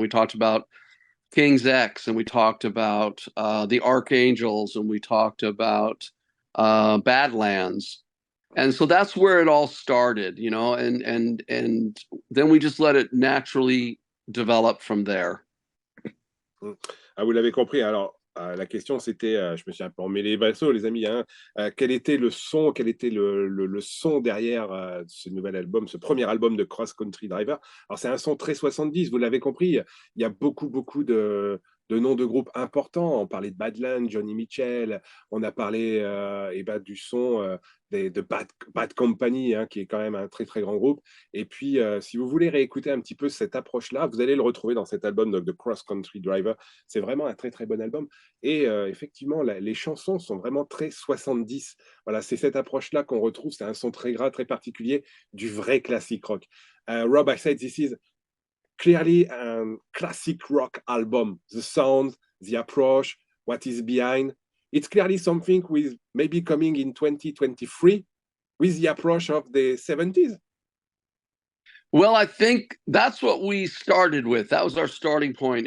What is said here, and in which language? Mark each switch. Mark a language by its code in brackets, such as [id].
[en] And we talked about King's X, and we talked about the Archangels, and we talked about Badlands. And so that's where it all started, you know, and then we just let it naturally develop from there. [fr] Ah, vous l'avez compris. Alors, la question, c'était, je me suis un peu emmêlé les pinceaux, les amis, hein, quel était le son, quel était le son derrière ce nouvel album, ce premier album de Cross Country Driver. Alors, c'est un son très 70, vous l'avez compris. Il y a beaucoup de noms de groupes importants. On parlait de Badlands, Johnny Mitchell, on a parlé du son de Bad Company, hein, qui est quand même un très très grand groupe. Et puis, si vous voulez réécouter un petit peu cette approche-là, vous allez le retrouver dans cet album de Cross Country Driver. C'est vraiment un très très bon album. Et effectivement, les chansons sont vraiment très 70. Voilà, c'est cette approche-là qu'on retrouve. C'est un son très gras, très particulier, du vrai classique rock. [en] Rob, I said this is clearly a classic rock album. The sound, the approach, what is behind. It's clearly something with maybe coming in 2023 with the approach of the 70s. Well, I think that's what we started with. That was our starting point.